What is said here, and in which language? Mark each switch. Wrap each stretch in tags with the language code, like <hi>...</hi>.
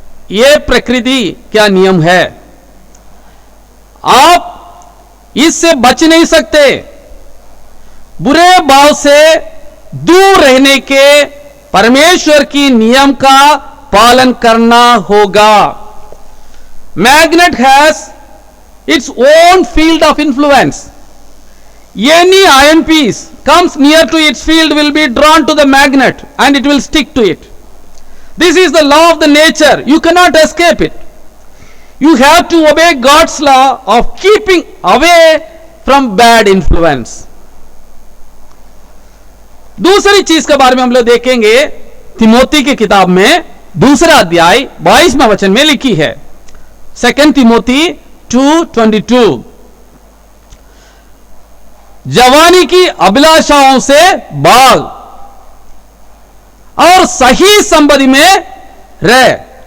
<hi>यह प्रकृति का नियम है। आप इससे बच नहीं सकते। बुरे भाव से दूर रहने के परमेश्वर की नियम का पालन करना होगा।</hi> <en>Magnet has its own field of influence. Any iron piece comes near to its field will be drawn to the magnet and it will stick to it. This is the law of the nature. You cannot escape it. You have to obey God's law of keeping away from bad influence.</en> <hi>दूसरी चीज के बारे में हम लोग देखेंगे। तिमोथी की किताब में 2 अध्याय 22वें वचन में लिखी है। 2 तिमोथी 2:22। जवानी की अभिलाषाओं से भाग और सही संबंधी में रह।</hi>